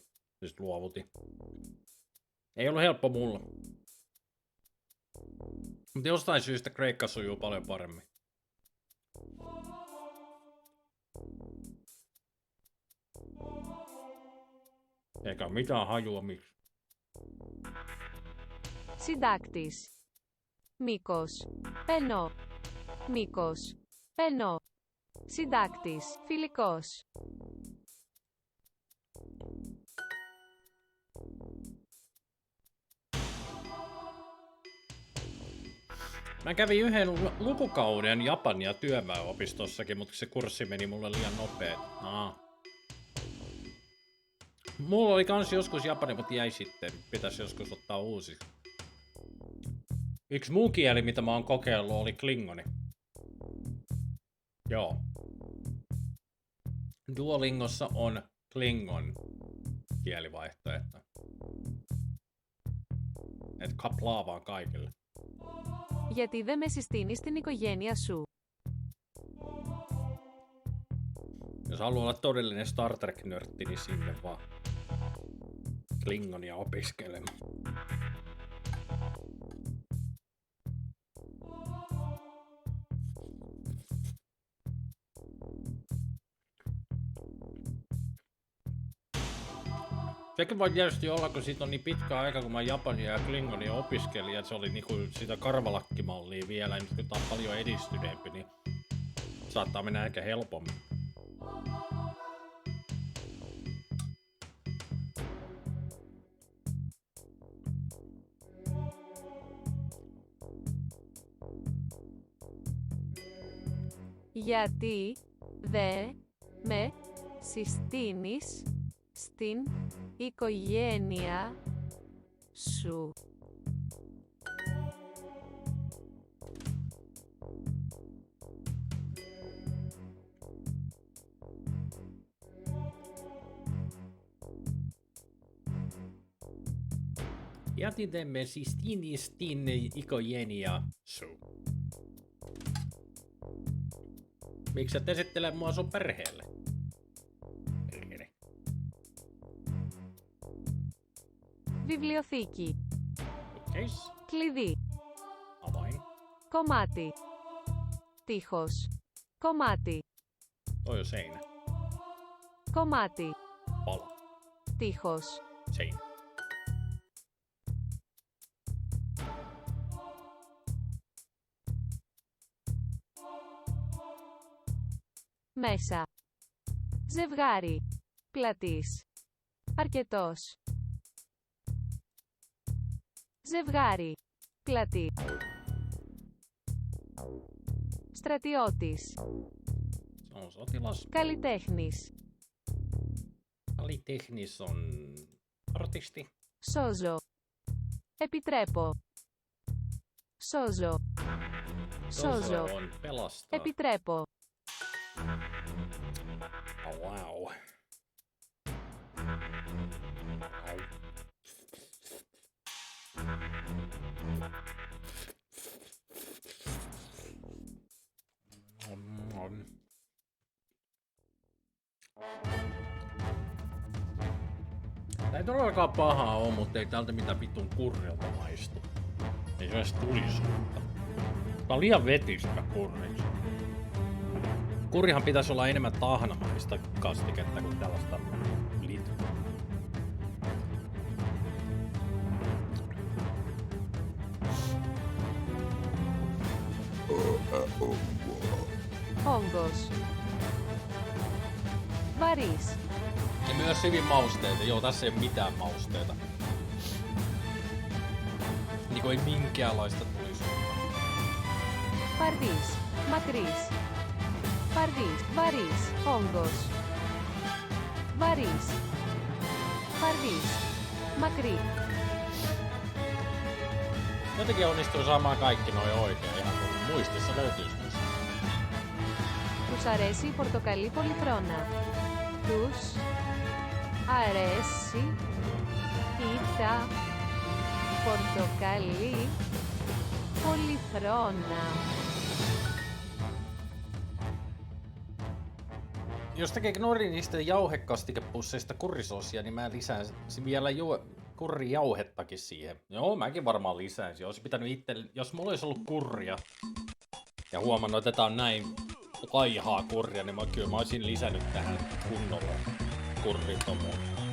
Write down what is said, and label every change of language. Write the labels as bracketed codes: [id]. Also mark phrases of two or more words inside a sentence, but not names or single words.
[fi] Siis luovutin. Ei ollut helppo mulla. Mutta jostain syystä kreikka sujuu paljon paremmin. Eikä mitään hajua miksi. [el] Συντάκτης. Μήκος. Πενό. Μήκος. Πενό. Συντάκτης, φιλικός. [fi] Mä kävin yhden lukukauden Japania työväenopistossakin, mutta se kurssi meni mulle liian nopeet. Mulla oli kans joskus Japani, mutta jäi sitten. Pitäisi joskus ottaa uusi. Yksi muu kieli, mitä mä oon kokeillut, oli klingoni. Joo. Duolingossa on klingon kielivaihtoehto. Et kaplaa vaan kaikille. [el] Γιατί δεν με συστήνεις στην οικογένεια σου? [fi] Jos haluaa olla todellinen Star Trek-nörtti, niin sinne vaan klingonia opiskelemaan. Sekin voi tietysti olla, kun siitä on niin pitkä aika, kun mä japania ja klingonia opiskelin, ja se oli niinku sitä karvalakkimallia vielä, ja nyt kun tää on paljon edistyneempi, niin saattaa mennä ehkä helpommin. [el] Γιατί δε με συστήνεις στην οικογένεια σου? Jätimme siis tinistin ikojenia su. [fi] Miksi et esittele mua sun perheelle? Perheelle. [el] Βιβλιοθήκη. Yes. Κλειδί. [fi] Avain. [el] Κομμάτι. Τείχος. Κομμάτι. [fi] Toi on seinä. [el] Κομμάτι. [fi] Pala. [el] Τείχος. [fi] Seinä. [el] Μέσα. Ζευγάρι. Πλατής. Αρκετός. Ζευγάρι. Πλατή. Στρατιώτης. Καλλιτέχνης. [fi] Kalitehnis on artisti. [el] Σώζω. Επιτρέπω. Σώζω. Σώζω. [fi] On pelastaa. [el] Επιτρέπω. [en] Oh, wow. [fi] Tää ei todellakaan pahaa oo, mutta ei täältä mitään vitun kurrilta maistu. Ei se edes tulisuutta. Tää on liian vetistä kurriksi. Kurrihan pitäisi olla enemmän tahnamaista kastiketta kuin tällaista litraa. [el] Όγκος. Βαρύς. [fi] Ja myös hyvin mausteita. Joo, tässä ei ole mitään mausteita. Niinku ei minkäänlaista tulisuutta. [el] Φαρδής. Μακρύς. Φαρδής. Βαρύς. Όγκος. Βαρύς. Φαρδής. Μακρύ. [fi] Jotenkin onnistuu saamaan kaikki noin oikein, ihan kun muistissa löytyisi myös. [el] Τους αρέσει η πορτοκαλί πολυθρόνα. Τους αρέσει η τα πορτοκαλί πολυθρόνα. [fi] Jos tekee Knorri niistä jauhekastikepusseista kurrisoosia, niin mä lisään vielä kurrijauhettakin siihen. Joo, mäkin varmaan lisäisin. Olisi pitänyt itse, jos mulla olisi ollut kurria ja huomannut, että tää on näin laihaa kurria, niin mä olisin lisännyt tähän kunnolla kurritomuun.